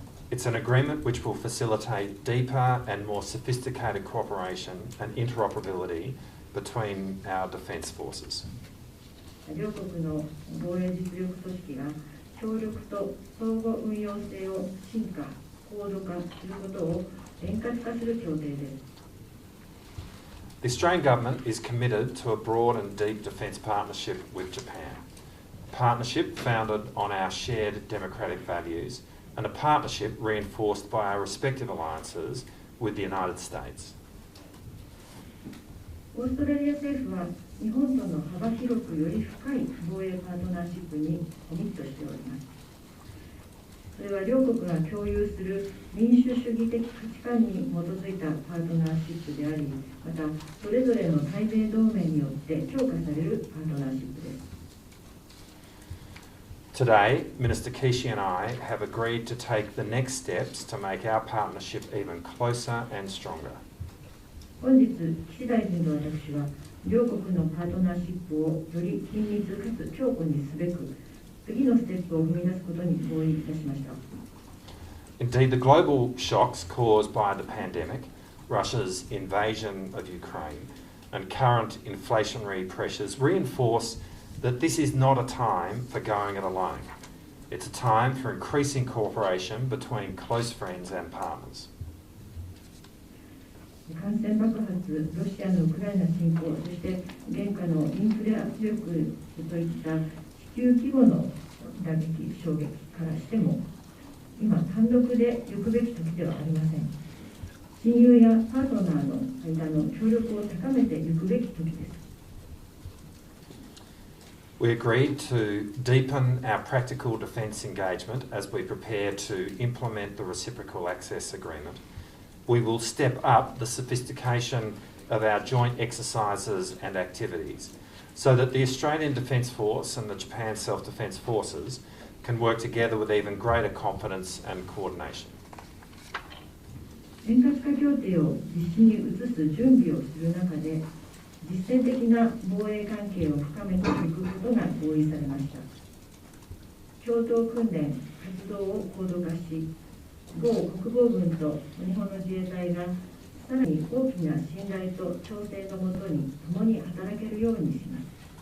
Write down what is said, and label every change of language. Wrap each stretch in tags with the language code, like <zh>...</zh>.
<en>It's an agreement which will facilitate deeper and more sophisticated cooperation and interoperability between our defence forces.</en> <ja>両国の防衛実力組織が協力と相互運用性を進化、高度化することを円滑化する協定です。</ja> <en>The Australian government is committed to a broad and deep defence partnership with Japan. A partnership founded on our shared democratic values and a partnership reinforced by our respective alliances with the United States.</en> <ja>オーストラリア政府は日本との幅広くより深い防衛パートナーシップにコミットしております。それは両国が共有する民主主義的価値観に基づいたパートナーシップであり、またそれぞれの対米同盟によって強化されるパートナーシップです。</ja> <en>Today, Minister Kishi and I have agreed to take the next steps to make our partnership even closer and stronger.</en> <ja>本日、岸大臣と私は両国のパートナーシップをより緊密かつ強固にすべく次のステップを踏み出すことに合意いたしました。</ja> <en>Indeed, the global shocks caused by the pandemic, Russia's invasion of Ukraine, and current inflationary pressures reinforce that this is not a time for going it alone. It's a time for increasing cooperation between close friends and partners.</en> <ja>感染爆発、ロシアのウクライナ侵攻、そして現下のインフレ圧力といった地球規模の打撃、衝撃からしても、今、単独で行くべき時ではありません。親友やパートナーの間の協力を高めていくべき時です。</ja> <en>We agreed to deepen our practical defence engagement as we prepare to implement the reciprocal access agreement. We will step up the sophistication of our joint exercises and activities so that the Australian Defence Force and the Japan Self-Defence Forces can work together with even greater confidence and coordination.</en> <ja>円滑化協定を実施に移す準備をする中で、実践的な防衛関係を深めていくこことが合意されました。共同訓練、活動を高度化し、豪国防軍と日本の自衛隊がさらに大きな信頼と調整のもとに共に働けるようにします。</ja>